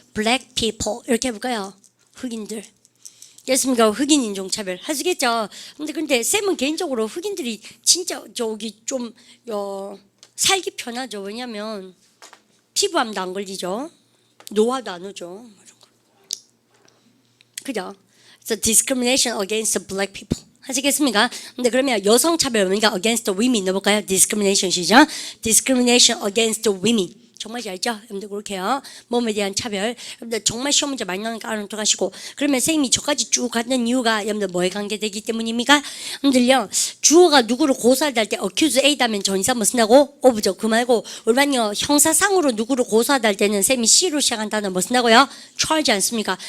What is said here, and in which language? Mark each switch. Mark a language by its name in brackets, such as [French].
[English] black people [Korean] 이렇게 해볼까요? 흑인들. 그렇습니까? 흑인 인종차별 하시겠죠? 근데 쌤은 개인적으로 흑인들이 진짜 저기 좀 살기 편하죠. 왜냐면 피부암도 안 걸리죠. 노화도 안 오죠. 그죠? [English] So discrimination against black people. [Korean] 하시겠습니까? 근데 그러면 여성 차별 그러니까 [English] against women [Korean] 넣어볼까요? discrimination 시작. [English] discrimination against women. [Korean] 정말 잘죠? 여러분들 그렇게요. 몸에 대한 차별. 여러분들 정말 시험 문제 많이 나오니까 알아두가시고. 그러면 선생님이 저까지 쭉 갔는 이유가 여러분들 뭐에 관계되기 때문입니까? 여러분들요. 주어가 누구를 고소하다 할 때 accuse A다면 전치사 뭐 쓴다고? of죠. 그 말고 일반요 형사상으로 누구를 고소하다 할 때는 쌤이 C로 시작한 단어 뭐 쓴다고요? charge 않습니까?